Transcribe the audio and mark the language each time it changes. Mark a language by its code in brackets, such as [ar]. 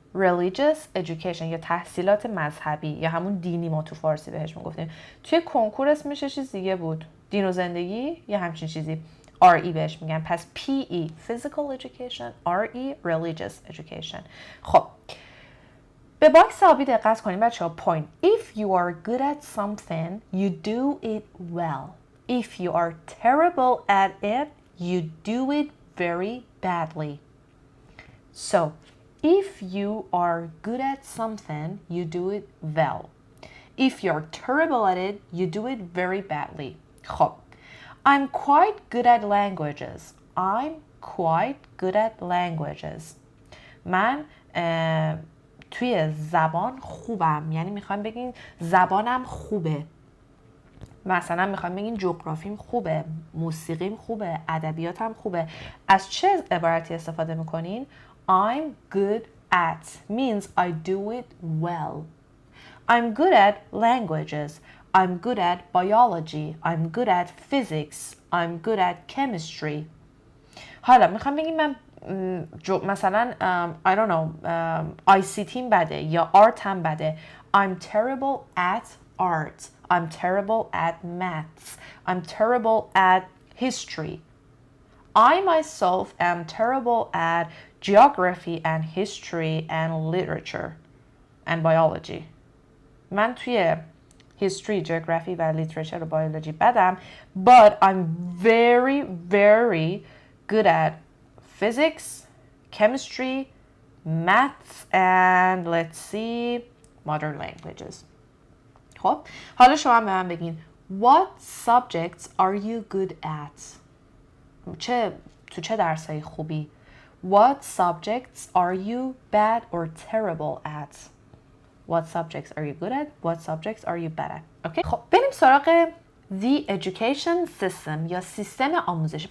[fa] Religious Education یا تحصیلات مذهبی یا همون دینی ما تو فارسی بهش میگفتیم. توی کنکور اسمش چیز دیگه بود. دین و زندگی یا همچین چیزی. RE بهش میگن. پس PE Physical Education. [en] RE Religious Education. [fa] خب به باکس آبی دقت کنیم بچه ها. [en] Point. If you are good at something, you do it well. If you are terrible at it, you do it very badly. So, if you are good at something, you do it well. If you're terrible at it, you do it very badly. خب I'm quite good at languages. I'm quite good at languages. [fa] من توی زبان خوبم. یعنی میخوام بگین زبانم خوبه. مثلا میخوام بگین جغرافیم خوبه، موسیقیم خوبه، ادبیاتم خوبه. از چه عبارتی استفاده میکنین؟ [en] I'm good at means I do it well. I'm good at languages. I'm good at biology. I'm good at physics. I'm good at chemistry. [fa] حالا میخوام بگیم من مثلا [en] I don't know [fa] ICT بده یا art هم بده. [en] I'm terrible at art. I'm terrible at maths. I'm terrible at history. I myself am terrible at geography and history and literature and biology. [fa] من توی history, geography و literature و biology بدم. [en] But I'm very, very good at physics, chemistry, maths and let's see, modern languages. [fa] خب حالا شما به من بگین [en] What subjects are you good at? [fa] تو چه درسایی خوبی؟ [en] What subjects are you bad or terrible at? What subjects are you good at? What subjects are you bad at? Okay? [fa] خب بریم سراغ The Education System یا سیستم آموزشی.